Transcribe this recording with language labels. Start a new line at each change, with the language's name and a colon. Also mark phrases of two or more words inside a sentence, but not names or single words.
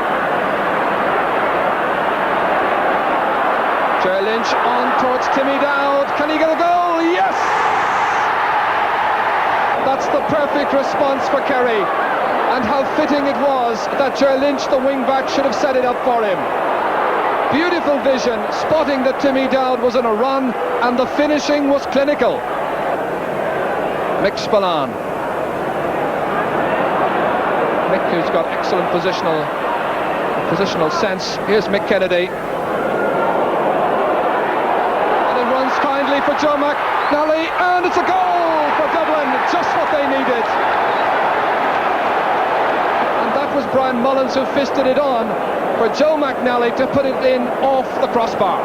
English: Ger Lynch on towards Timmy Dowd. Can he get a goal? Yes! That's the perfect response for Kerry. And how fitting it was that Ger Lynch, the wing-back, should have set it up for him. Beautiful vision, spotting that Timmy Dowd was on a run, and the finishing was clinical. Mick Spillane. Mick, who's got excellent positional sense. Here's Mick Kennedy. And it runs kindly for Joe McNally, and it's a goal for Dublin, just what they needed. Was Brian Mullins who fisted it on for Joe McNally to put it in off the crossbar.